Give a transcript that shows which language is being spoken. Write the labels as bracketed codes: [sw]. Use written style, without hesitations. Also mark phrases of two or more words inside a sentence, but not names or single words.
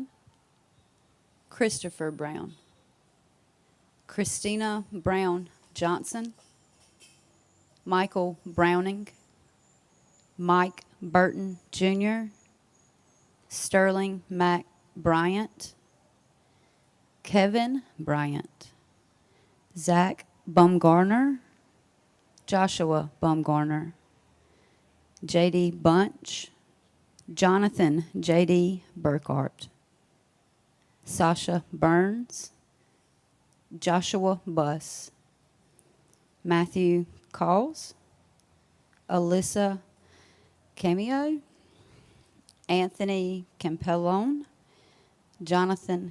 [en] Christopher Brown, Christina Brown Johnson, Michael Browning, Mike Burton Jr., Sterling Mac Bryant, Kevin Bryant, Zach Bumgarner, Joshua Bumgarner, J.D. Bunch, Jonathan J.D. Burkhart, Sasha Burns, Joshua Buss, Matthew Calls, Alyssa Cameo, Anthony Campellone, Jonathan